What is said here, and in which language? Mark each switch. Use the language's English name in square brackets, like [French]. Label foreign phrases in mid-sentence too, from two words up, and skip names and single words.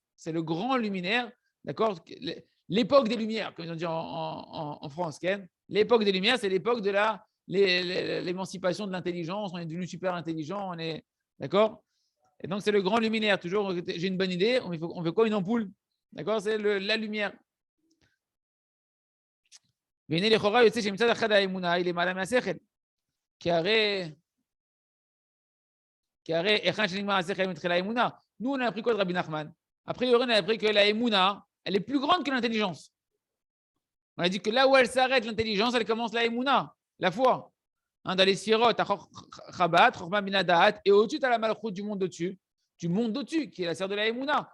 [French] C'est le grand luminaire, d'accord? L'époque des Lumières, comme ils ont dit en France. L'époque des Lumières, c'est l'époque de l'émancipation de l'intelligence. On est devenu super intelligent, on est d'accord. Et donc, c'est le grand luminaire. Toujours, j'ai une bonne idée, on fait quoi? Une ampoule, d'accord? C'est la lumière. [Hebrew] והנה לכאורה יוצא שמצד אחד האמונה היא למעלה מהשכל. כי הרי היכן שנגמר השכל מתחילה האמונה. [French] Nous, on a appris quoi de Rabbi Nachman? A priori, on a appris que la émouna, elle est plus grande que l'intelligence. On a dit que là où elle s'arrête, l'intelligence, elle commence la émouna, la foi. Hein, dans les sphirot, tu as Chabat, Chokhmah Binadaat, et au-dessus, tu as la malchut du monde au-dessus, qui est la sœur de la émouna.